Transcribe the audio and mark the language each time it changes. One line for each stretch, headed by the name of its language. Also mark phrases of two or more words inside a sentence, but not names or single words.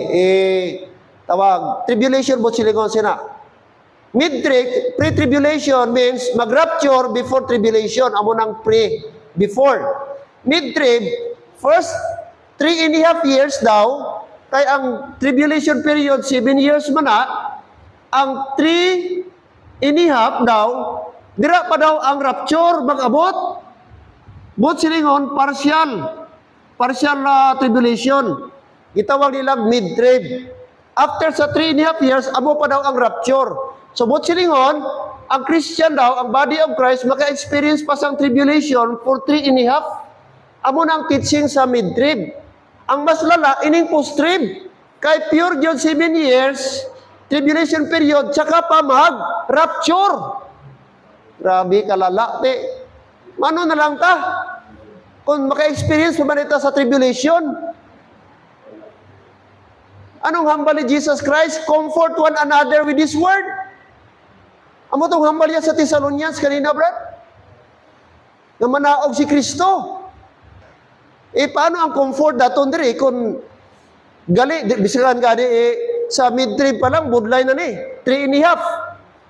Hiligaynon: Tawag, tribulation mo silingon sina. Mid-trib,
English: pre-tribulation means
Hiligaynon: mag-rapture before tribulation. Amo nang before. Mid-trib, first 3.5 years daw, kay ang
English: tribulation period,
Hiligaynon: 7 years man na, ang 3.5 daw, dira pa daw ang rapture mag-abot. But silingon,
English: partial tribulation.
Hiligaynon: Gitawag nilang mid-trib. After sa 3.5 years, amo pa daw ang rapture. So, but silingon, ang Christian daw, ang
English: body of Christ,
Hiligaynon: maka-experience pa sang
English: tribulation for 3.5.
Hiligaynon: Amo na ang teaching sa mid-trib. Ang mas lala, ining post-trib. Kay pure yun 7 years,
English: tribulation period,
Hiligaynon: tsaka pa mag-rapture. Grabe, kalala. Mano na lang ta? Kung maka-experience pa man ito sa tribulation, anong hambal ni Jesus Christ?
English: Comfort one another with His word.
Hiligaynon: Amo itong hambal niya sa Thessalonians kanina, Brad? Na manaog si Kristo. Paano ang comfort daton diri kung gali, bisikan gani, sa mid-trib pa lang, budlay na ni. 3.5.